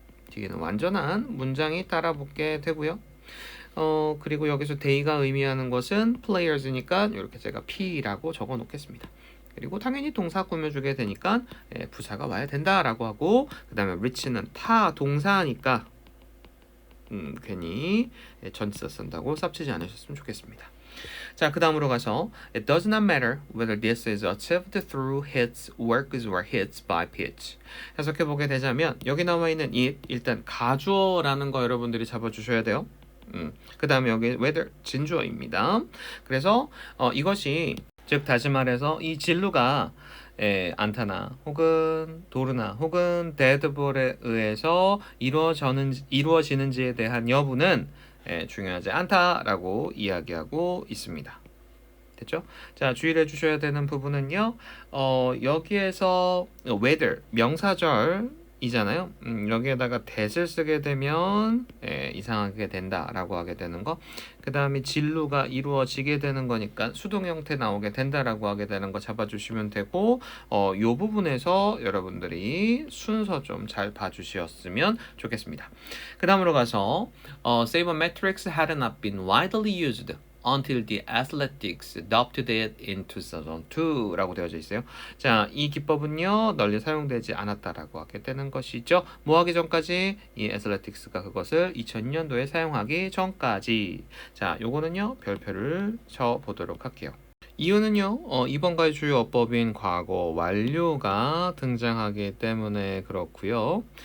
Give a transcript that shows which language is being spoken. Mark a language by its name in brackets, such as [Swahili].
[Korean] 뒤에는 완전한 문장이 따라붙게 되고요. 그리고 여기서 they가 의미하는 것은 players니까 이렇게 제가 P라고 적어 놓겠습니다. 그리고 당연히 동사 꾸며주게 되니까 부사가 와야 된다라고 하고 그 다음에 reach는 타 동사니까 괜히 전치사 쓴다고 쌉치지 않으셨으면 좋겠습니다. 자, 그 다음으로 가서 [English] It does not matter whether this is achieved through hits, works, or hits by pitch. [Korean] 해석해보게 되자면 여기 나와 있는 it, 일단 가주어라는 거 여러분들이 잡아주셔야 돼요. 그 다음에 여기 whether 진주어입니다. 그래서 이것이 즉 다시 말해서 이 진루가 안타나 혹은 도루나 혹은 데드볼에 의해서 이루어지는지에 대한 여부는 중요하지 않다라고 이야기하고 있습니다. 됐죠? 자, 주의를 해주셔야 되는 부분은요. 여기에서 whether 명사절이잖아요. 여기에다가 that을 쓰게 되면 이상하게 된다라고 하게 되는 거. 그 다음에 진루가 이루어지게 되는 거니까 수동 형태 나오게 된다라고 하게 되는 거 잡아주시면 되고 요 부분에서 여러분들이 순서 좀 잘 봐주셨으면 좋겠습니다. [English] 그 다음으로 가서 Sabermetrics had not been widely used until the athletics adopted it in 2002 [Korean] 라고 되어져 있어요. 자, 이 기법은요 널리 사용되지 않았다라고 하게 되는 것이죠. 뭐 하기 전까지 이 athletics가 그것을 2000년도에 사용하기 전까지. 자, 요거는요 별표를 쳐 보도록 할게요. 이유는요, 이번과의 주요 어법인 과거 완료가 등장하기 때문에 그렇고요.